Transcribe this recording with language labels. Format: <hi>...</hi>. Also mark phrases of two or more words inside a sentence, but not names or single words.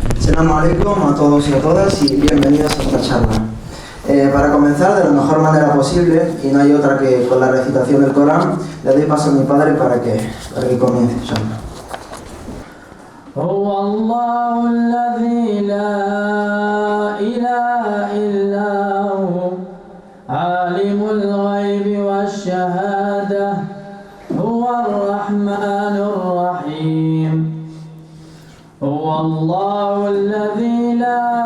<ar>السلام عليكم</ar> <es>a todos y a todas y bienvenidos a esta charla. Para comenzar de la mejor manera posible, y no hay otra que con la recitación del Corán, le doy paso a mi padre para que comience.</es> <ar>هو الله الذي لا إله إلا هو عالم الغيب والشهادة هو الرحمن الرحيم هو الله الذي لا</ar>